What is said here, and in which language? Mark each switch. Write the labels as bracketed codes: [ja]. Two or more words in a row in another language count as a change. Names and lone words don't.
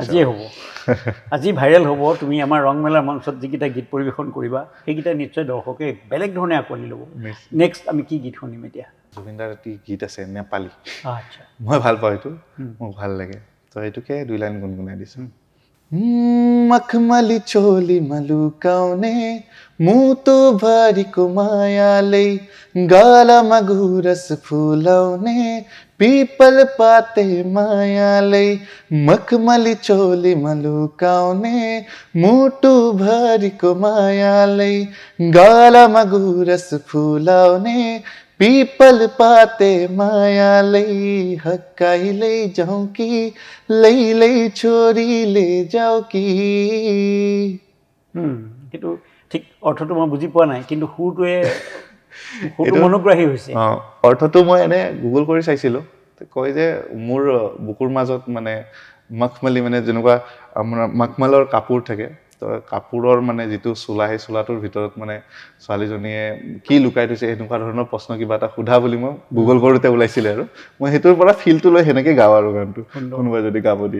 [as] আজিয়ে হ'ব, আজি ভাইৰেল হ'ব। তুমি আমাৰ ৰংমেলাৰ মঞ্চত যিকেইটা গীত পৰিৱেশন কৰিবা সেইকেইটা নিশ্চয় দৰ্শকে বেলেগ ধৰণে আঁকোৱালি ল'ব। নেক্সট আমি কি গীত শুনিম এতিয়া? জুবিনদাৰ এটি গীত আছে নেপালী, আচ্ছা, মই ভাল পাওঁ এইটো, মোক ভাল লাগে। তো এইটোকে 2 লাইন গুণগুণাই দিছোঁ। [ne] मखमली चोली मलुकाउने मुतो भरिको मायाले गालामा गुरस फुलाउने पिपल पाते मायाले मखमली चोली मलुकाउने मुटु भरिको मायाले गालामा गुरस फुलाउने पीपल पाते मायाले हक्काई ले जाऊं की ले छोरी ले যাও কি। [as] সেইটো ঠিক অৰ্থটো মই বুজি পোৱা নাই, কিন্তু সুৰটোৱে মনোগ্ৰাহী হৈছে। অৰ্থটো মই এনে গুগল কৰি চাইছিলোঁ, কয় যে মোৰ বুকুৰ মাজত মানে মখমলী মানে যেনেকুৱা আমাৰ মখমলৰ কাপোৰ থাকে, তো কাপোৰৰ মানে যিটো চোলা, সেই চোলাটোৰ ভিতৰত মানে ছোৱালীজনীয়ে কি লুকাই থৈছে এনেকুৱা ধৰণৰ প্ৰশ্ন কিবা এটা সোধা বুলি মই গুগল কৰোঁতে ওলাইছিলে, আৰু মই সেইটোৰ পৰা ফিলটো লৈ সেনেকৈ গাওঁ আৰু গানটো কোনোবাই যদি গাব দিয়ে।